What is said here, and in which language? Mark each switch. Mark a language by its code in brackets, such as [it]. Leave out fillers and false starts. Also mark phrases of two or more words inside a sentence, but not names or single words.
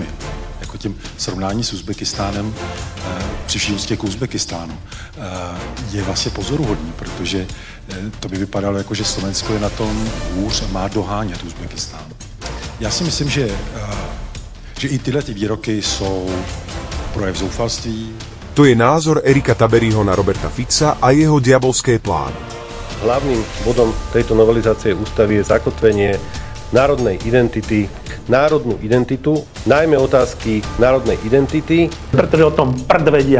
[cs] Jako tím srovnání s Uzbekistánem, při vší úctě k Uzbekistánu, je vlastně pozoruhodný, protože to by vypadalo jako, že Slovensko je na tom hůř a má dohánět Uzbekistán. Já si myslím, že i tyhle ty výroky jsou projev zoufalství. To je názor Erika Taberiho na Roberta Fica a jeho diabolské plány. [sk] Hlavným bodom tejto novelizácie ústavy je zakotvenie národnej identity, národnú identitu, najmä otázky národnej identity. Pretože o tom vedia.